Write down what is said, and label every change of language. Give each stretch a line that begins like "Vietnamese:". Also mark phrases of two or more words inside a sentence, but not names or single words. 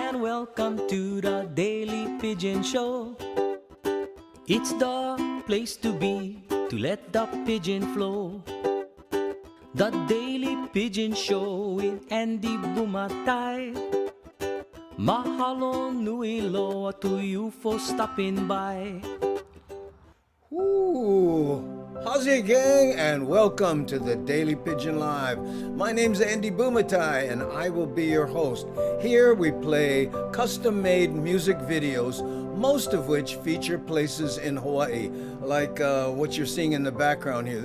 English: welcome to the Daily Pigeon Show. It's the place to be, to let the pigeon flow. The Daily Pigeon Show with Andy Bumatai.
Hawaiian: Mahalo nui loa
English: to you for stopping by. Ooh, how's it, gang? And welcome to the Daily Pigeon Live. My name's Andy Bumatai, and I will be your host. Here we play custom-made music videos, most of which feature places in Hawaii, like what you're seeing in the background here.